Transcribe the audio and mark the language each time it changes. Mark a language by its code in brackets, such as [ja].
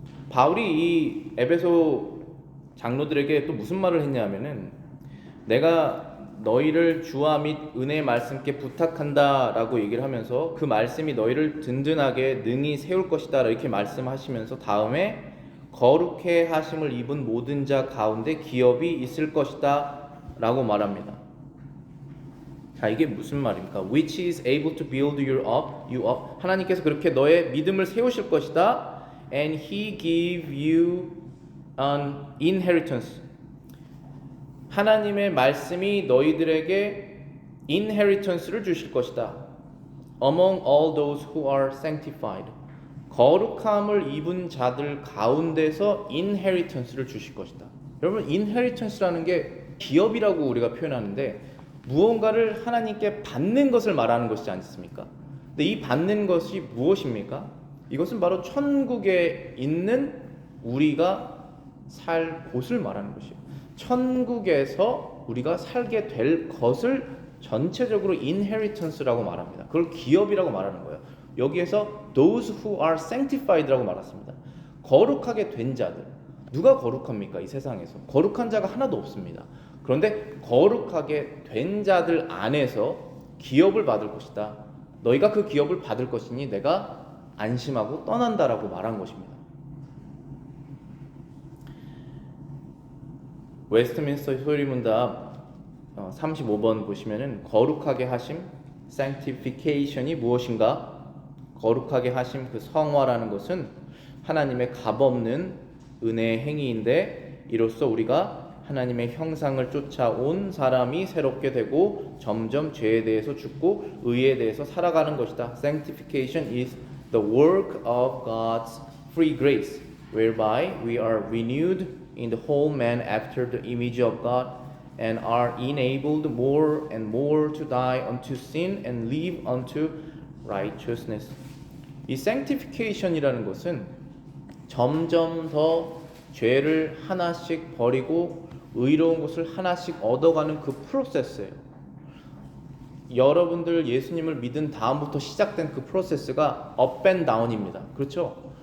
[ko] 바울이 이 에베소 장로들에게 또 무슨 말을 했냐면은 내가 너희를 주와 및 은혜의 말씀께 부탁한다 라고 얘기를 하면서 그 말씀이 너희를 든든하게 능히 세울 것이다 이렇게 말씀하시면서 다음에 거룩해 하심을 입은 모든 자 가운데 기업이 있을 것이다 라고 말합니다. 자, 이게 무슨 말입니까? [en] Which is able to build you up. [ko] 하나님께서 그렇게 너의 믿음을 세우실 것이다. [en] And he give you an inheritance. [ko] 하나님의 말씀이 너희들에게 inheritance를 주실 것이다. [en] Among all those who are sanctified. [ko] 거룩함을 입은 자들 가운데서 inheritance를 주실 것이다. 여러분, inheritance라는 게 기업이라고 우리가 표현하는데 무언가를 하나님께 받는 것을 말하는 것이지 않습니까? 근데 이 받는 것이 무엇입니까? 이것은 바로 천국에 있는 우리가 살 곳을 말하는 것이에요. 천국에서 우리가 살게 될 것을 전체적으로 inheritance라고 말합니다. 그걸 기업이라고 말하는 거예요. 여기에서 [en] those who are sanctified [ko] 라고 말했습니다. 거룩하게 된 자들. 누가 거룩합니까? 이 세상에서 거룩한 자가 하나도 없습니다. 그런데 거룩하게 된 자들 안에서 기업을 받을 것이다. 너희가 그 기업을 받을 것이니 내가 안심하고 떠난다라고 말한 것입니다. 웨스트민스터 소리문답 35번 보시면은 거룩하게 하심 sanctification이 무엇인가? 거룩하게 하심 그 성화라는 것은 하나님의 값없는 은혜의 행위인데 이로써 우리가 하나님의 형상을 쫓아온 사람이 새롭게 되고 점점 죄에 대해서 죽고 의에 대해서 살아가는 것이다. [en] Sanctification is the work of God's free grace, whereby we are renewed in the whole man after the image of God and are enabled more and more to die unto sin and live unto righteousness. [ko] 이 sanctification이라는 것은 점점 더 죄를 하나씩 버리고 의로운 것을 하나씩 얻어가는 그 프로세스예요. 여러분들 예수님을 믿은 다음부터 시작된 그 프로세스가 업 앤 다운입니다. 그렇죠?